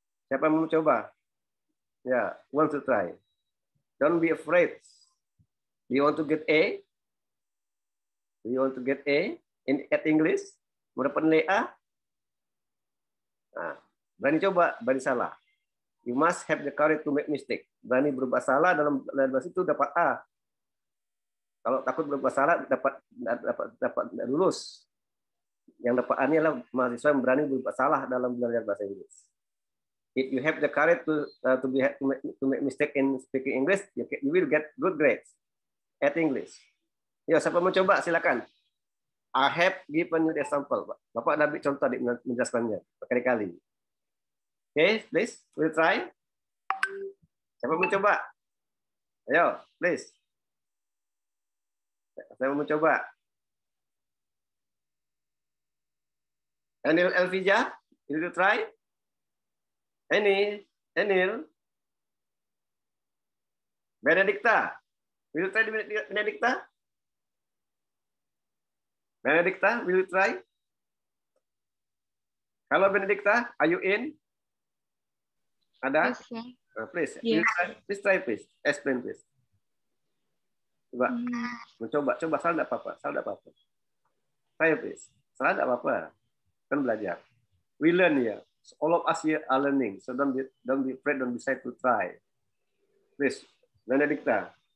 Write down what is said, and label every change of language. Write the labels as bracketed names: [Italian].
[Indonesian] Siapa mau coba? [English] Yeah, who want to try? Don't be afraid. Do you want to get A? Do you want to get A at English? [Indonesian] Mau dapat nilai A? Nah, berani coba, berani salah. [English] You must have the courage to make mistake. [Indonesian] Berani berbuat salah dalam bahasa itu dapat A. Kalau takut berbuat salah dapat lulus. Yang dapat A ini adalah mahasiswa yang berani berbuat salah dalam belajar bahasa Inggris. [English] If you have the courage to make mistake in speaking English, you will get good grades at English. [Indonesian] Ya, siapa mau coba silakan. [English] I have given you the example. [Indonesian] Bapak dah ambil contoh menjelaskannya berkali-kali. [English] Okay, please, we'll try. [Indonesian] Siapa mau coba? Ayo, please. Siapa mau coba? [English] Anil Elvija, will you try? Anil. Benedicta, will you try Benedicta? Benedicta, will you try? Hello, Benedicta, are you in? [Indonesian] Ada? [English] Yes, sir. Please, Yes. please try, please. Explain, please. [Indonesian] Coba, coba salah tidak apa-apa. [English] Try, please. [Indonesian] Salah tidak apa-apa. Kan belajar. [English] We learn here. So all of us here are learning. So don't be afraid, don't be shy to try. Please, Benedicta.